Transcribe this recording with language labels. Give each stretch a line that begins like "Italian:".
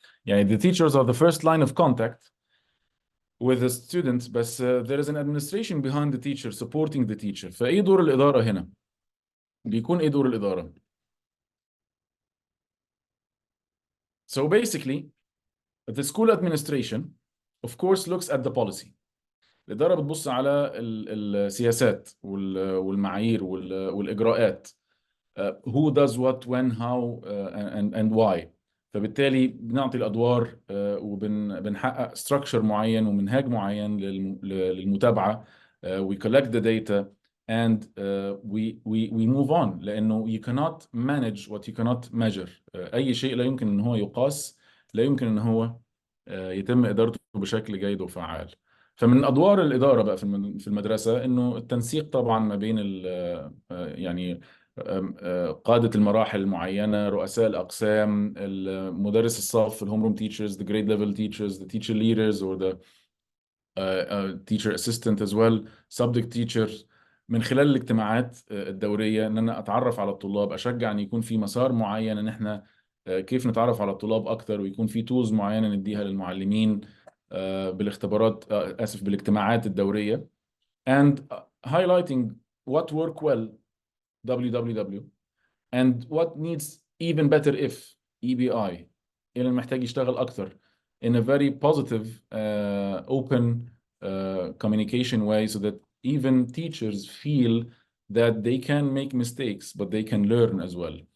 Arabic: يعني
English: the teachers are the first line of contact with the students, but there is an administration behind the teacher supporting the teacher.
Arabic: فإيه دور الإدارة هنا؟ بيكون إيه دور الإدارة؟
English: So basically, the school administration, of course, looks at the policy.
Arabic: الإدارة بتبص على السياسات والمعايير والإجراءات.
English: Who does what, when, how, and why.
Arabic: فبالتالي بنعطي الأدوار وبنحقق structure معين ومنهاج معين للمتابعة.
English: We collect the data and we move on،
Arabic: لأنه
English: you cannot manage what you cannot measure.
Arabic: أي شيء لا يمكن أن هو يقاس، لا يمكن أن هو يتم إدارته بشكل جيد وفعال. فمن أدوار الإدارة بقى في المدرسة إنه التنسيق طبعا ما بين يعني قادة المراحل المعينة، رؤساء الأقسام، مدرس الصف، الهوم روم
English: teachers, the grade level teachers, the teacher leaders or the teacher assistant as well, subject teachers.
Arabic: من خلال الاجتماعات الدورية ان انا اتعرف على الطلاب، اشجع ان يكون في مسار معين ان احنا كيف نتعرف على الطلاب اكتر، ويكون في تولز معينة نديها للمعلمين بالاختبارات، اسف، بالاجتماعات الدورية.
English: and highlighting what work well www and what needs even better if EBI،
Arabic: اللي محتاج يشتغل اكتر
English: in a very positive open communication way so that even teachers feel that they can make mistakes but they can learn as well.